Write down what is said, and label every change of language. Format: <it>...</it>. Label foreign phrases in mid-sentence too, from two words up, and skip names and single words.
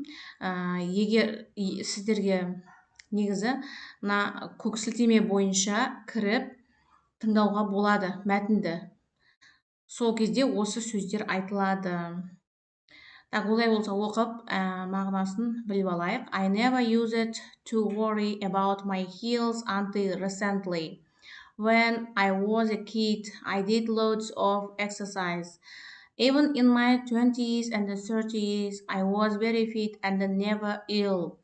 <kk>Егер сіздерге негізі көк сілтеме бойынша кіріп тыңдауға болады мәтінді. Сол кезде осы сөздер айтылады. Олай болса оқып, мағынасын біліп алайық.</kk> <en>I never used to worry about my heels until recently. When I was a kid, I did loads of exercise. Even in my 20s and 30s, I was very fit and never ill.</en>